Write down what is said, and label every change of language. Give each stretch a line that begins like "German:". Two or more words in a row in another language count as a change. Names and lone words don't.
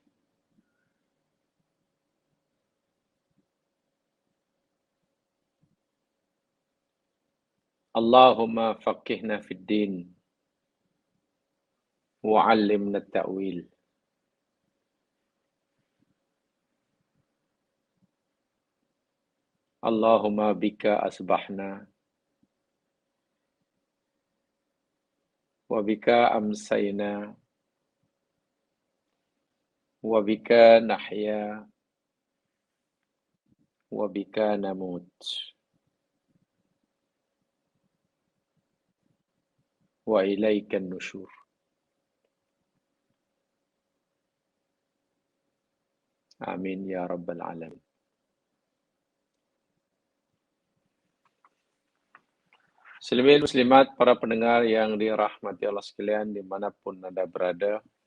Arabic: اللهم فقهنا في الدين وعلمنا التأويل. اللهم بك أصبحنا وبك أمسينا وبك نحيا وبك نموت. وإليك النشور. آمين يا رب العالمين. مسلمين مسلمات,
Indonesian: para pendengar yang dirahmati Allah sekalian dimanapun Anda berada.